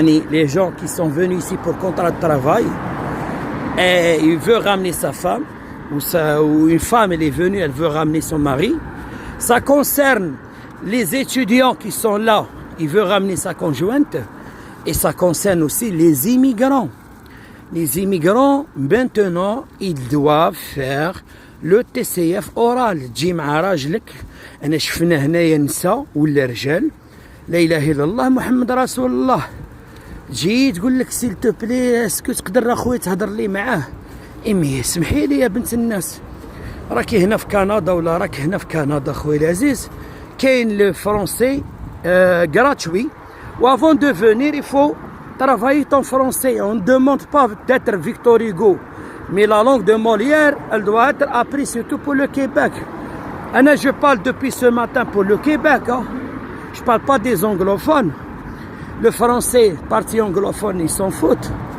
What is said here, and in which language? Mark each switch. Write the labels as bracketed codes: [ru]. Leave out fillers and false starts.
[fr] les gens qui sont venus ici pour contrat de travail et il veut ramener sa femme ou une femme elle est venue, elle veut ramener son mari. Ça concerne les étudiants qui sont là, il veut ramener sa conjointe et ça concerne aussi les immigrants. Les immigrants maintenant ils doivent faire le TCF oral. [ar] تجي مع راجلك انا شفنا هنايا نساء ولا رجال لا اله الا الله محمد رسول الله تجي تقول لك [fr] سيل تو بلي اسكو [ar] تقدر اخويا تهضر لي معاه امي اسمحي لي يا بنت الناس راكي هنا في كندا ولا راك هنا في كندا خويا العزيز كاين [fr] لو فرونسي gratuit ou avant de venir il faut travailler ton français, on ne demande pas d'être Victor Hugo mais la langue de Molière elle doit être apprise surtout pour le Québec. Je parle depuis ce matin pour le Québec hein. Je parle pas des anglophones. Le français, partie anglophone, ils s'en foutent.